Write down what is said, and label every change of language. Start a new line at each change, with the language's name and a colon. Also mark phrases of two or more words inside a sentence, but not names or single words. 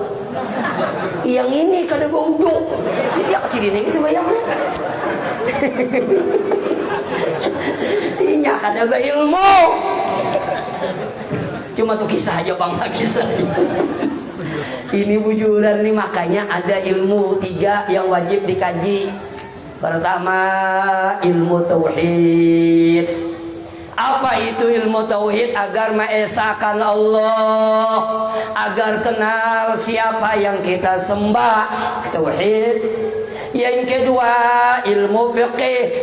Banjar: Yang ini kada baudu.
Indonesian: Dia kecil ini sembahyang.
Banjar: Inya kada berilmu. Cuma tuh kisah aja bang, kisah aja. Ini bujuran nih, makanya ada ilmu 3 yang wajib dikaji.
Indonesian: Pertama, ilmu tauhid. Apa itu ilmu tauhid? Agar mengesahkan Allah, agar kenal siapa yang kita sembah. Tauhid. Yang kedua, ilmu fikih.